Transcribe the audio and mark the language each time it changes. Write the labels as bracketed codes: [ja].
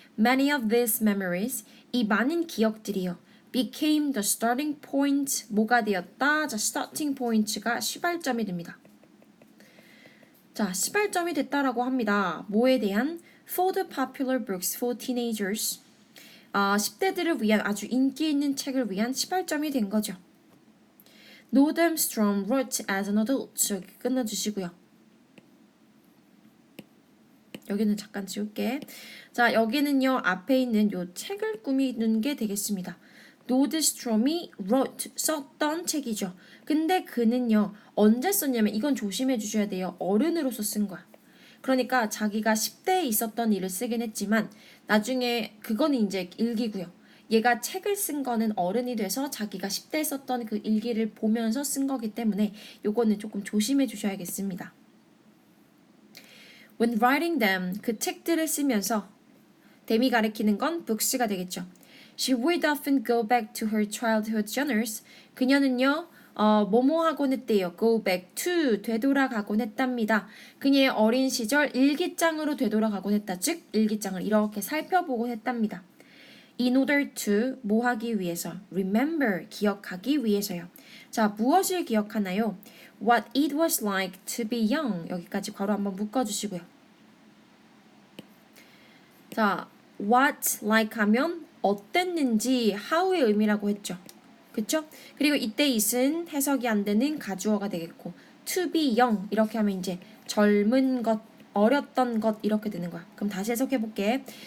[en] Many of these memories, [ko] 이 많은 기억들이요. [en] became the starting point, [ko] 뭐가 되었다? 자, starting point가 시발점이 됩니다. 자, 시발점이 됐다라고 합니다. 뭐에 대한? [en] For the popular books for teenagers. [ko] 10대들을 위한 아주 인기 있는 책을 위한 시발점이 된 거죠. [en] Nordstrom wrote as an adult. [ko] 여기 끊어주시고요. 여기는 잠깐 지울게. 자, 여기는요. 앞에 있는 요 책을 꾸미는 게 되겠습니다. 노드스트롬이 wrote, 썼던 책이죠. 근데 그는요. 언제 썼냐면 이건 조심해 주셔야 돼요. 어른으로서 쓴 거야. 그러니까 자기가 10대에 있었던 일을 쓰긴 했지만 나중에 그거는 이제 일기고요. 얘가 책을 쓴 거는 어른이 돼서 자기가 10대에 썼던 그 일기를 보면서 쓴 거기 때문에 요거는 조금 조심해 주셔야겠습니다. [en] When writing them, [ko] 그 책들을 쓰면서 댐이 가리키는 건 books가 되겠죠. [en] She would often go back to her childhood journals. 그녀는요. [ko] 뭐뭐 하곤 했대요. [en] Go back to, [ko] 되돌아가곤 했답니다. 그녀의 어린 시절 일기장으로 되돌아가곤 했다. 즉, 일기장을 이렇게 살펴보곤 했답니다. [en] In order to, [ko] 뭐 하기 위해서? Remember, 기억하기 위해서요. 자, 무엇을 기억하나요? [en] What it was like to be young. [ko] 여기까지 괄호 한번 묶어주시고요. 자, what like 하면 어땠는지 how의 의미라고 했죠. 그쵸? 그리고 이때 it은 해석이 안 되는 가주어가 되겠고 [en] to be young [ko] 이렇게 하면 이제 젊은 것, 어렸던 것 이렇게 되는 거야. 그럼 다시 해석해 볼게.